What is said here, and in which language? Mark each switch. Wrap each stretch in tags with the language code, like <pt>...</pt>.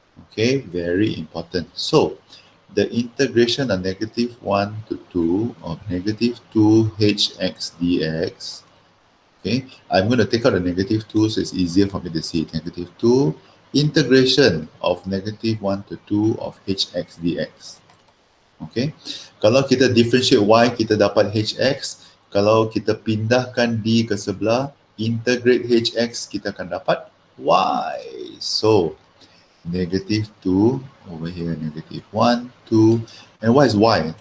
<en>Okay, very important. So the integration of -1 to 2 of -2 hx dx. Okay, I'm going to take out the -2 so it's easier for me to see. -2 integration of -1 to 2 of hx dx.</en> <ms>Okay, kalau kita differentiate y, kita dapat hx. Kalau kita pindahkan d ke sebelah, integrate hx, kita akan dapat y.</ms> <en>So -2 over here, -1, 2, and what is y?</en>